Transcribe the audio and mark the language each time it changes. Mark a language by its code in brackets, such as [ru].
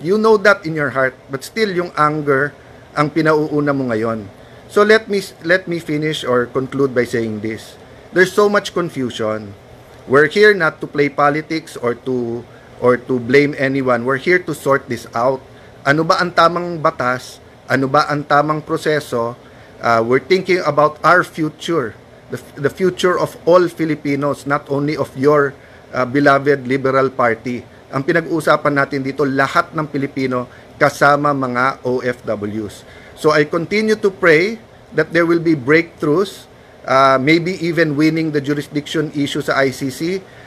[en] You know that in your heart, but still yung anger [tl] ang pinauuna mo ngayon. [en] So let me finish or conclude by saying this. There's so much confusion. We're here not to play politics or to blame anyone. We're here to sort this out. [tl] Ano ba ang tamang batas? Ano ba ang tamang proseso? [en] We're thinking about our future, the future of all Filipinos, not only of your beloved Liberal Party. [tl] Ang pinag-uusapan natin dito, lahat ng Pilipino kasama mga OFWs. [en] So I continue to pray that there will be breakthroughs, maybe even winning the jurisdiction issue sa ICC.